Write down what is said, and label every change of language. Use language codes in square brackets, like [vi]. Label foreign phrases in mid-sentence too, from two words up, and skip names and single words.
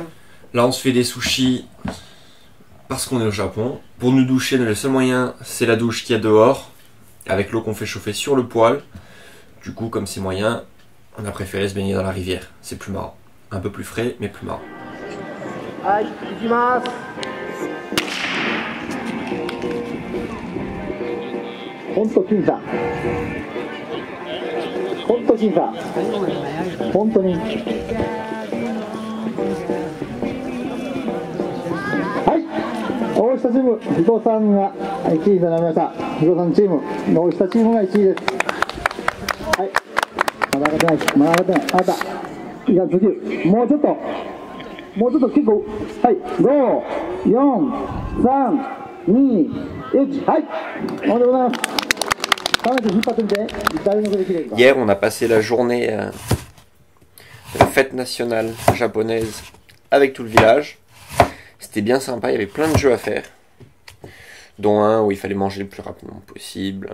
[fr] Là, on se fait des sushis parce qu'on est au Japon. Pour nous doucher, le seul moyen, c'est la douche qu'il y a dehors, avec l'eau qu'on fait chauffer sur le poêle. Du coup, comme c'est moyen, on a préféré se baigner dans la rivière. C'est plus marrant. Un peu plus frais, mais plus marrant. Allez, [ja] ikimasu. Honto kinsa. Honto kinsa. 本当に。はい. 大下チーム、伊藤さんが1位となりました。伊藤さんチーム、大下チームが1位です。はい。まだ上がってない。まだ上がってない。あった。いや、次、もうちょっと結構。はい。5、4、3、2、1。はい。おめでとうございます。 [fr] Hier, on a passé la journée de la fête nationale japonaise avec tout le village. C'était bien sympa, il y avait plein de jeux à faire. Dont un où il fallait manger le plus rapidement possible.